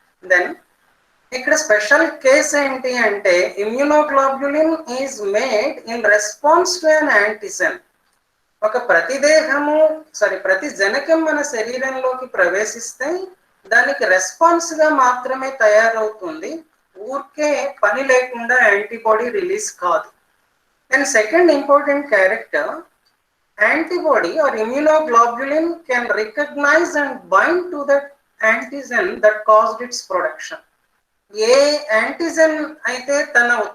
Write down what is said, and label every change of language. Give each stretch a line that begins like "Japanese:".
English: then
Telugu: ఇక్కడ special case ఏంటి అంటే
English: Immunoglobulin is made in response to an antigen.
Telugu: ఒక ప్రతి జనకం మన శరీరంలోకి ప్రవేశిస్తే దానికి రెస్పాన్స్ గా మాత్రమే తయారవుతుంది, ఊరికే పని లేకుండా యాంటీబాడీ రిలీజ్ కాదు.
English: And second important character, antibody or immunoglobulin can recognize and bind to that antigen that caused its production.
Telugu: ఏ antigen అయితే తన